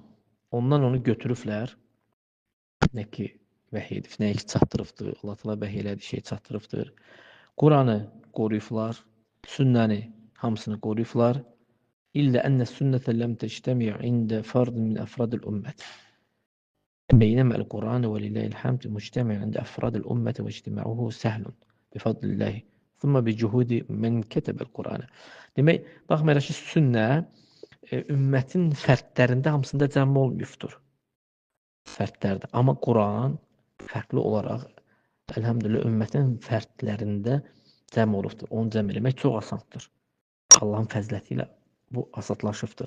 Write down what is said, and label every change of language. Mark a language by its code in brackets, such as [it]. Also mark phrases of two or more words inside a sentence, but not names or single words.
[az] Ondan onu götürüblər. Nə ki, vəhy edib, nə ki, çatdırıbdır. Allah Teala vəhy elədiyi şey çatdırıbdır. Quranı qoruyublar, sünnəni hamısını qoruyublar. [ar] إلا أن السنة لم تجتمع عند فرد من أفراد الأمة. بينما القرآن ولله الحمد مجتمع عند أفراد الأمة واجتماعه سهل بفضل الله ثم بجهود من كتب القرآن. [az] Demək, baxmayaraq ki, sünnə ümmətin fərdlərində hamısında cəm olmayıbdır. Fərdlərdə. Amma Quran fərqli olaraq elhamdülillah ümmətin fərdlərində cəm olubdur. Onu cəm eləmək çox asandır. Allahın fəzləti ilə bu asadlaşıbdır.